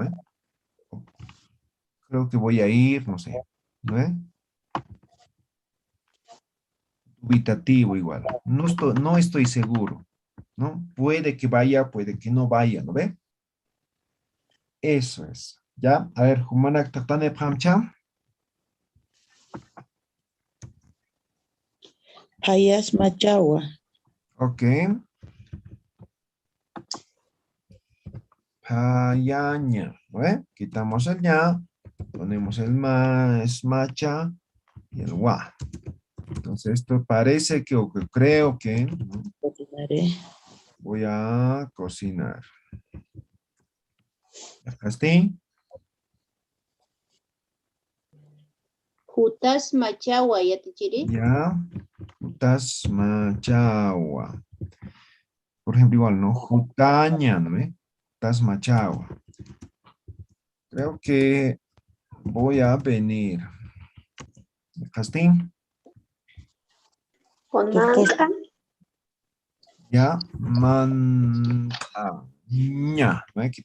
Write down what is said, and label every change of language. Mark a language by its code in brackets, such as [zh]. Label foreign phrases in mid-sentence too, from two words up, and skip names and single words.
[es] Creo que voy a ir, no sé. ¿No? Dubitativo igual. No estoy seguro, ¿no? Puede que vaya, puede que no vaya, ¿no ve? Eso es. ¿Ya? A ver, [ay] Humanak Tatane Pamcha. Hayas machawa. Ok. Payaña, [es] ¿no ve? Quitamos el ña, ponemos el ma, es macha y el gua. Entonces esto parece que, o que creo que, ¿no? Cocinaré. Voy a cocinar. Acá estoy. [ay] Jutas machawa ya te chiri. Ya. Jutas machawa. [es] Por ejemplo, igual, ¿no? Jutaña, ¿no ve? [ay] Jutas machawa. [es] Creo que voy a venir. Acá estoy. Con Tu pos- manca. Ya. Ña. ¿No ve?